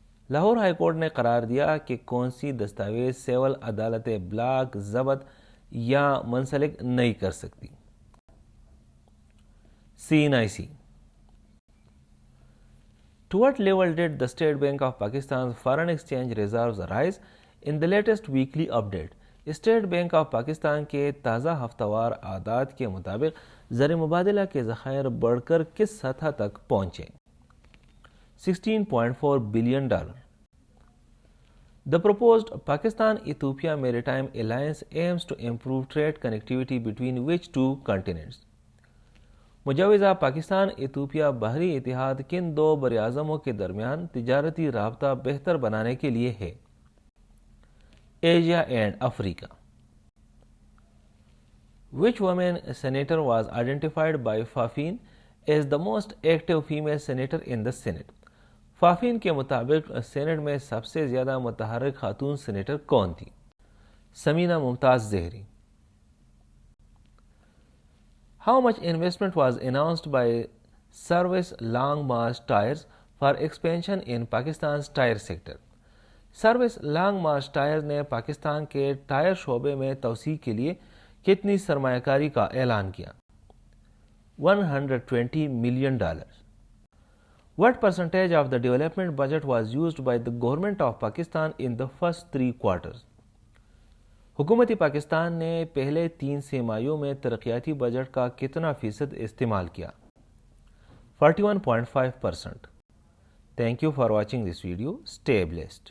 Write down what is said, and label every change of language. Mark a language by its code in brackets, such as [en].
[ur] Lahore high court نے قرار دیا کہ کون سی دستاویز سیول عدالتیں بلاک، ضبط یا منسلک نہیں کر سکتی؟ CNIC۔ [en] To what level did the State Bank of Pakistan's foreign exchange reserves rise in the latest weekly update? [ur] State bank of Pakistan کے تازہ ہفتہ وار اعداد کے مطابق زر مبادلہ کے ذخائر بڑھ کر کس سطح تک پہنچے؟ [en] $16.4 billion. The proposed Pakistan-Ethiopia Maritime Alliance aims to improve trade connectivity between which two continents. [ur] مجوزہ پاکستان ایتھوپیا بحری اتحاد کن دو براعظموں کے درمیان تجارتی رابطہ بہتر بنانے کے لیے ہے؟ Asia and Africa. [en] Which woman senator was identified by Fafin as the most active female senator in the Senate? [ur] فافین کے مطابق سینٹ میں سب سے زیادہ متحرک خاتون سینیٹر کون تھی؟ سمینہ ممتاز زہری. [en] How much investment was announced by Service Long March Tyres for expansion in Pakistan's tyre sector? [ur] Service Long March Tyres نے پاکستان کے ٹائر شعبے میں توسیع کے لیے کتنی سرمایہ کاری کا اعلان کیا؟ $120 million. [en] What percentage of the development budget was used by the government of Pakistan in the first 3 quarters? [ur] حکومت پاکستان نے پہلے 3 سیمائیوں میں ترقیاتی بجٹ کا کتنا فیصد استعمال کیا؟ 41.5%. [en] Thank you for watching this video. Stay blessed.